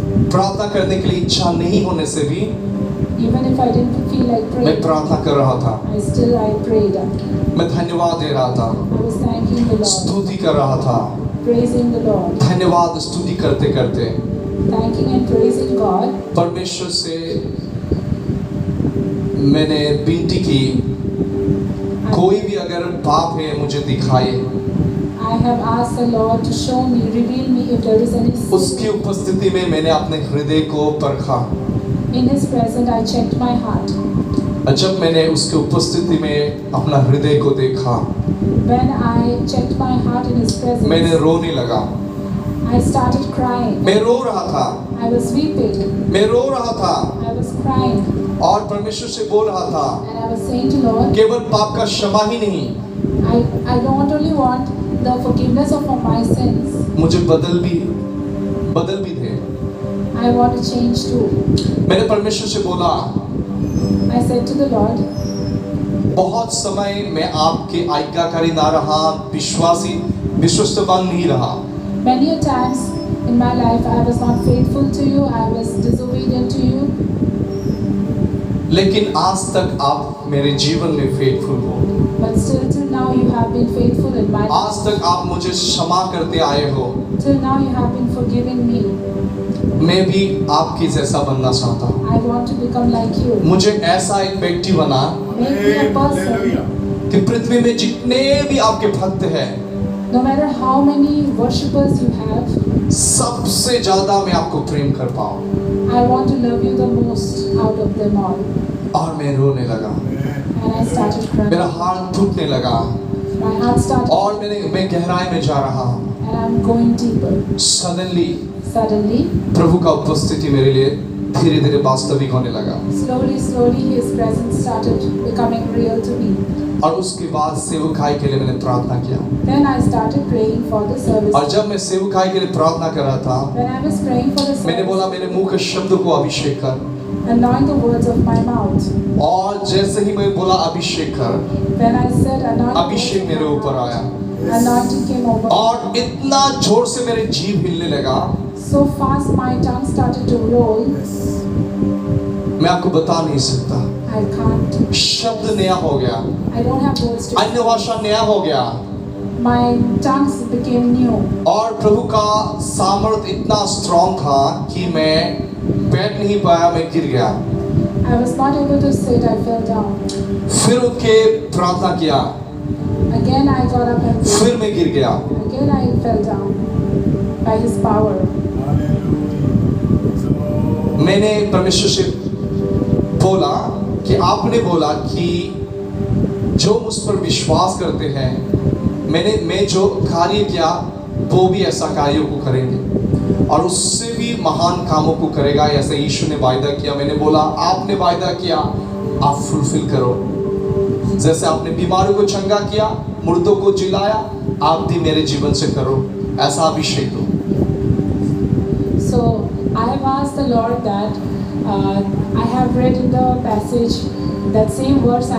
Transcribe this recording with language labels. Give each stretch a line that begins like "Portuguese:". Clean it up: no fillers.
Hindi: प्रार्थना करने के लिए इच्छा नहीं होने से भी
English: Even if I didn't feel like
Hindi: मैं
English: praying,
Hindi: प्रार्थना कर रहा था,
English: I prayed.
Hindi: मैं धन्यवाद दे रहा था,
English: I was thanking the Lord,
Hindi: स्तुति कर रहा था।
English: praising the Lord,
Hindi: धन्यवाद स्तुति करते करते
English: thanking and praising God.
Hindi: परमेश्वर से मैंने विनती की, कोई भी अगर पाप है मुझे दिखाए।
English: I have asked the Lord to show me, reveal me if there is any sin.
Hindi: उसकी उपस्थिति में मैंने अपने हृदय को परखा।
English: In His presence, I checked my heart.
Hindi: जब मैंने उसकी उपस्थिति में अपना हृदय को देखा,
English: When I checked my heart in His
Hindi: मैंने
English: presence,
Hindi: रोने लगा।
English: I started crying.
Hindi: मैं रो रहा था,
English: I was weeping.
Hindi: मैं रो रहा था
English: I was crying.
Hindi: और परमेश्वर से बोल रहा था,
English: And I was saying to Lord,
Hindi: केवल पाप का क्षमा ही नहीं,
English: I don't only want the forgiveness of my sins.
Hindi: मुझे बदल भी दे।
English: I want to change too.
Hindi: मैंने परमेश्वर से बोला,
English: I said to the Lord,
Hindi: बहुत समय मैं आपके आज्ञाकारी ना रहा, विश्वस्तवान नहीं रहा,
English: many a times in my life I was not faithful to you, I was disobedient to you.
Hindi: लेकिन आज तक आप मेरे जीवन में फेथफुल हो।
English: But still till now you have been faithful in my
Hindi: आज
English: life.
Hindi: तक आप मुझे क्षमा करते आए हो।
English: Till now you have been forgiving me.
Hindi: मैं भी आपकी जैसा बनना चाहता हूँ।
English: I want to become like you.
Hindi: मुझे ऐसा एक व्यक्ति बना
English: Make me a person. Hallelujah.
Hindi: कि पृथ्वी में जितने भी आपके भक्त हैं,
English: No matter how many worshippers you have,
Hindi: सबसे ज्यादा मैं आपको प्रेम कर पाऊँ।
English: I want to love you the most out of them all.
Hindi: और मैं रोने लगा,
English: And I started crying.
Hindi: मेरा हाथ टूटने लगा
English: My heart started,
Hindi: और मैं गहराई में जा रहा हूँ।
English: and I'm going deeper. Suddenly Suddenly,
Hindi: प्रभु का उपस्थिति मेरे लिए धीरे धीरे वास्तविक होने लगा
English: slowly, His presence started becoming real to me.
Hindi: और उसके बाद सेवकाई के लिए मैंने प्रार्थना किया।
English: Then I started praying for the service.
Hindi: और जब मैं सेवकाई के लिए प्रार्थना कर रहा था,
English: When I was praying for the
Hindi: मैंने बोला
English: service,
Hindi: मेरे मुंह के शब्द को अभिषेक कर।
English: anoint the words of my mouth.
Hindi: और जैसे ही मैं बोला अभिषेक कर,
English: When I said anoint the words
Hindi: Abhishek
English: of
Hindi: मेरे
English: my
Hindi: ऊपर
English: mouth,
Hindi: आया
English: anointing came over.
Hindi: और इतना जोर से मेरे जीभ हिलने लगा,
English: So fast my tongue started to roll.
Hindi: मैं आपको बता नहीं सकता।
English: I can't.
Hindi: शब्द नया हो गया,
English: I don't have words to.
Hindi: अन्य भाषा नया हो गया
English: My tongues became new.
Hindi: और प्रभु का सामर्थ इतना स्ट्रॉन्ग था कि मैं बैठ नहीं पाया, मैं गिर गया।
English: I was not able to sit. I fell down.
Hindi: फिर उठ के प्रार्थना किया,
English: Again I got up and
Hindi: फिर मैं गिर गया।
English: again I fell down by His power. Hallelujah. So,
Hindi: मैंने परमेश्वर से बोला कि आपने बोला कि जो मुझ पर विश्वास करते हैं, मैं जो कार्य किया वो भी ऐसा कार्यों को करेंगे और उससे भी महान कामों को करेगा, ऐसा यीशु ने वायदा किया। मैंने बोला आपने वायदा किया, आप फुलफिल करो। जैसे आपने बीमारों को चंगा किया, मुर्दों को जिलाया, आप भी मेरे जीवन से करो, ऐसा अभिषेक दो।
English: So I have asked the Lord that I have read in the passage that same verse.